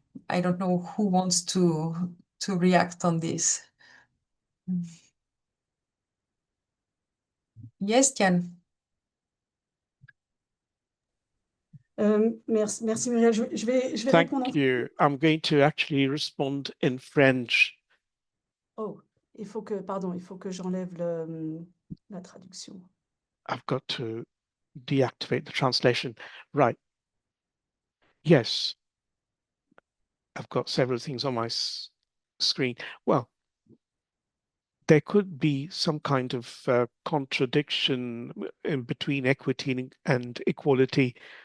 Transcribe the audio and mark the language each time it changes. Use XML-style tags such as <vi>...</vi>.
<en>I don't know who wants to react on this. Yes, Tian.</en> <fr>Merci Muriel. Je vais</fr> <en>Thank</en> <fr>répondre.</fr> <en>you. I'm going to actually respond in French.</en> <fr>Oh, il faut que j'enlève la traduction.</fr> <en>I've got to deactivate the translation. Right. Yes. I've got several things on my screen. Well, there could be some kind of contradiction in between equity and equality.</en>